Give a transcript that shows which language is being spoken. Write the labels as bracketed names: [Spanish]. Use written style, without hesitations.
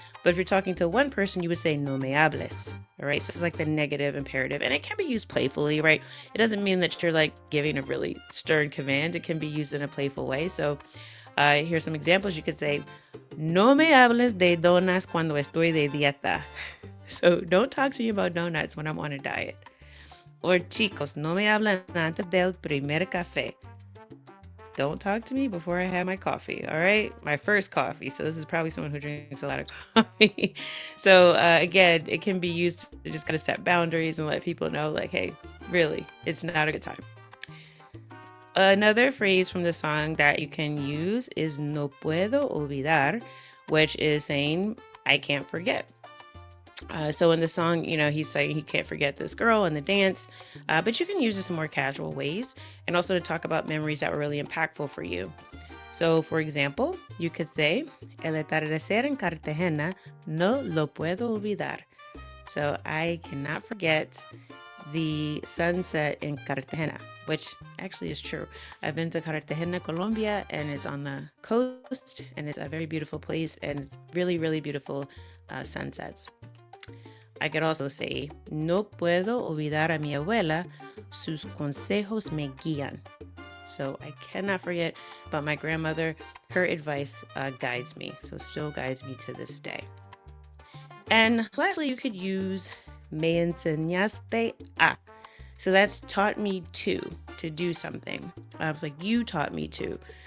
[English] But if you're talking to one person, you would say [Spanish] no me hables. [English] All right. So this is like the negative imperative, and it can be used playfully, right? It doesn't mean that you're like giving a really stern command. It can be used in a playful way. So here's some examples. You could say, [Spanish] no me hables de donas cuando estoy de dieta. [English] So don't talk to me about donuts when I'm on a diet. [Spanish] Or chicos, no me hablan antes del primer café. [English] Don't talk to me before I have my coffee, all right? My first coffee. So this is probably someone who drinks a lot of coffee. So again, it can be used to just kind of set boundaries and let people know like, hey, really, it's not a good time. Another phrase from the song that you can use is [Spanish] no puedo olvidar, [English] which is saying, I can't forget. So in the song, he's saying he can't forget this girl and the dance, but you can use this in more casual ways and also to talk about memories that were really impactful for you. So, for example, you could say, [Spanish] El atardecer en Cartagena no lo puedo olvidar. [English] So, I cannot forget the sunset in Cartagena, which actually is true. I've been to Cartagena, Colombia, and it's on the coast, and it's a very beautiful place, and it's really, really beautiful sunsets. I could also say, [Spanish] no puedo olvidar a mi abuela, sus consejos me guían. [English] So I cannot forget about my grandmother. Her advice guides me, so still guides me to this day. And lastly, you could use [Spanish] me enseñaste a. [English] So that's taught me to do something. I was like, you taught me to.